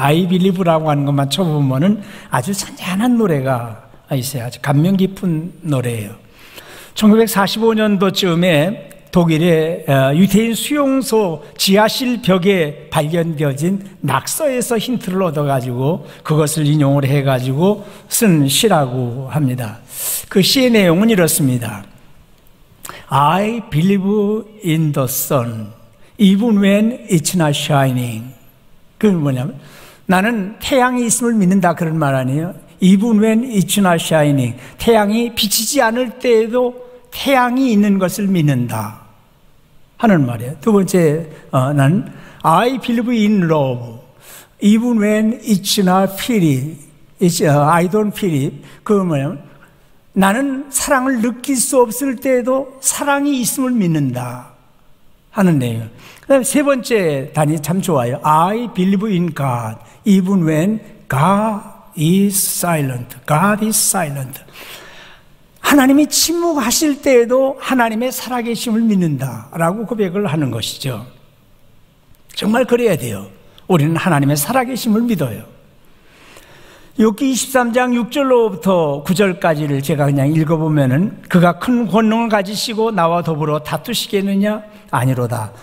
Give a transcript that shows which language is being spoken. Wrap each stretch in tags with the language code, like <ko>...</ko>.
<ko>I Believe라고 하는 것만 쳐보면은 아주 잔잔한 노래가 있어요. 아주 감명 깊은 노래예요. 1945년도쯤에 독일의 유태인 수용소 지하실 벽에 발견되어진 낙서에서 힌트를 얻어가지고 그것을 인용을 해가지고 쓴 시라고 합니다. 그 시의 내용은 이렇습니다.</ko> <en>I believe in the sun even when it's not shining.</en> <ko>그건 뭐냐면 나는 태양이 있음을 믿는다 그런 말 아니에요.</ko> <en>Even when it's not shining.</en> <ko>태양이 비치지 않을 때에도 태양이 있는 것을 믿는다 하는 말이에요. 두 번째, 난</ko> <en>I believe in love even when it's not feel it. I don't feel it.</en> <ko>그 뭐냐면 나는 사랑을 느낄 수 없을 때에도 사랑이 있음을 믿는다 하는 내용. 그다음에 세 번째 단위 참 좋아요.</ko> <en>I believe in God even when God is silent. God is silent.</en> <ko>하나님이 침묵하실 때에도 하나님의 살아계심을 믿는다라고 고백을 하는 것이죠. 정말 그래야 돼요. 우리는 하나님의 살아계심을 믿어요. 욥기 23장 6절로부터 9절까지를 제가 그냥 읽어보면은 그가 큰 권능을 가지시고 나와 더불어 다투시겠느냐? 아니로다.</ko>